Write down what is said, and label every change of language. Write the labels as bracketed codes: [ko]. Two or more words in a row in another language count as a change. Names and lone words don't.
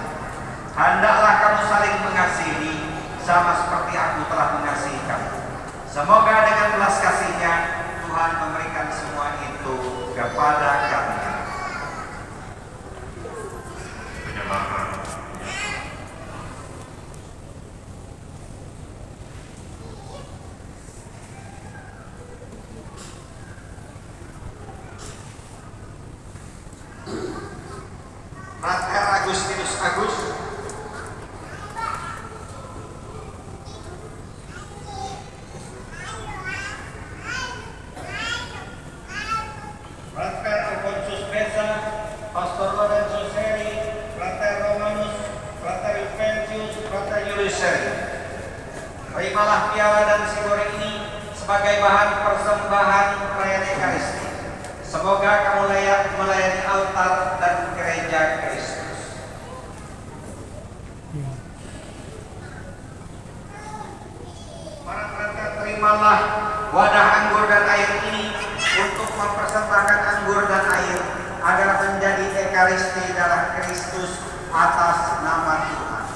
[id] Hendaklah kamu saling mengasihi sama seperti aku telah mengasihi kamu. Semoga dengan belas kasihnya Tuhan memberikan semua itu kepada kami. Penyembahan. Frater Agustinus Agus, Frater Alfonsus Beza, Pastor Lorenzo Seri, Frater Romanus, Frater Juventius, Frater Julius Seri. Terimalah piala dan sigori ini sebagai bahan persembahan perayaan Ekaristi. Semoga kamu layak melayani altar dan gereja Kristus. Para frater, terimalah wadah anggur dan air ini untuk mempersembahkan anggur dan air agar menjadi Ekaristi darah Kristus atas nama Tuhan.